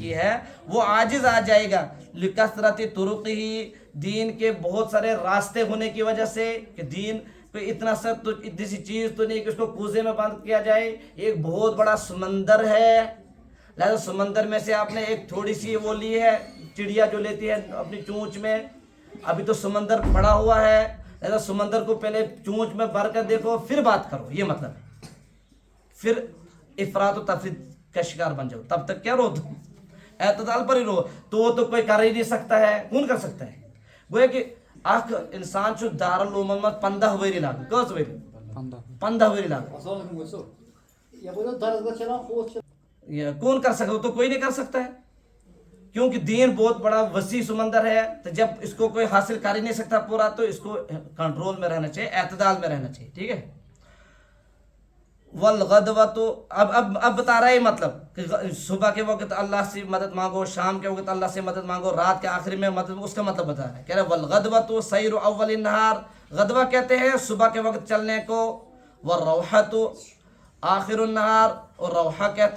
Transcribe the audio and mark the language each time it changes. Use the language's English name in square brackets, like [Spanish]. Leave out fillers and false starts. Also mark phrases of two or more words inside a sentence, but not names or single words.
[Urdu] کی ہے، وہ عاجز آ جائے گا [Arabic] لکثرت طرقہ، [Urdu] دین کے بہت سارے راستے ہونے کی وجہ سے، کہ دین کوئی اتنا سخت تو اتنی سی چیز تو نہیں کہ اس کو کوزے میں بند کیا جائے، ایک بہت بڑا سمندر ہے، لہذا سمندر میں سے آپ نے ایک تھوڑی سی وہ لی ہے، چڑیا جو لیتی ہے اپنی چونچ میں، ابھی تو سمندر پڑا ہوا ہے، لہذا سمندر کو پہلے چونچ میں بھر کر دیکھو پھر بات کرو، یہ مطلب ہے۔ پھر افراط و تفریط کا شکار بن جاؤ، تب تک کیا رہو تم؟ اعتدال پر ہی رہو، تو وہ تو کوئی کر ہی نہیں سکتا ہے، کون کر سکتا ہے؟ [Kashmiri] گویا کہ اخ انسان چھ دارالعلوم میں 15 ؤری لاگو، کس ؤری؟ 15 ؤری لاگو۔ [Urdu] کون کر سکتا؟ تو کوئی نہیں کر سکتا ہے، کیونکہ دین بہت بڑا وسیع سمندر ہے، تو جب اس کو کوئی حاصل کر ہی نہیں سکتا پورا، تو اس کو کنٹرول میں رہنا چاہیے، اعتدال میں رہنا چاہیے، ٹھیک ہے۔ والغدوۃ، اب بتا رہا ہے مطلب کہ صبح کے وقت اللہ سے مدد مانگو، شام کے وقت اللہ سے مدد مانگو، رات کے آخر میں مدد، اس کا مطلب بتا رہا ہے، کہہ رہا ہے [Arabic] والغدوۃ سیر اول النہار، [Urdu] غدوہ کہتے ہیں صبح کے وقت چلنے کو، [Arabic] والروحۃ آخر النہار، [Urdu] اور روحہ